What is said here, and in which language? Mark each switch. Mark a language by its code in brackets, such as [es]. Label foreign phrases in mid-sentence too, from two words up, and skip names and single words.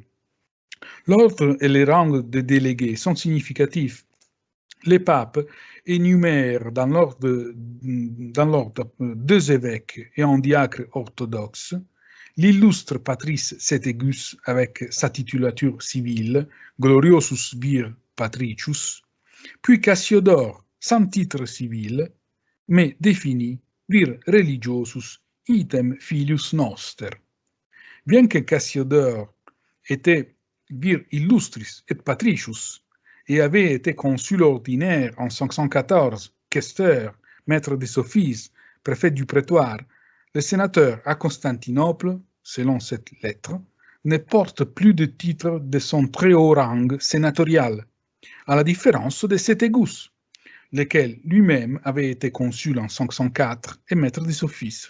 [fr] L'ordre et les rangs des délégués sont significatifs. Les papes énumèrent dans l'ordre 2 évêques et un diacre orthodoxe, l'illustre patrice Cethegus avec sa titulature civile, [la] Gloriosus vir patricius, [fr] puis Cassiodore sans titre civil, mais défini [la] vir religiosus item filius noster. [fr] Bien que Cassiodore était [la] vir illustris et patricius, [fr] et avait été consul ordinaire en 514, questeur, maître des offices, préfet du prétoire, le sénateur à Constantinople, selon cette lettre, ne porte plus de titre de son très haut rang sénatorial, à la différence de Céthégus, lequel lui-même avait été consul en 504 et maître des offices.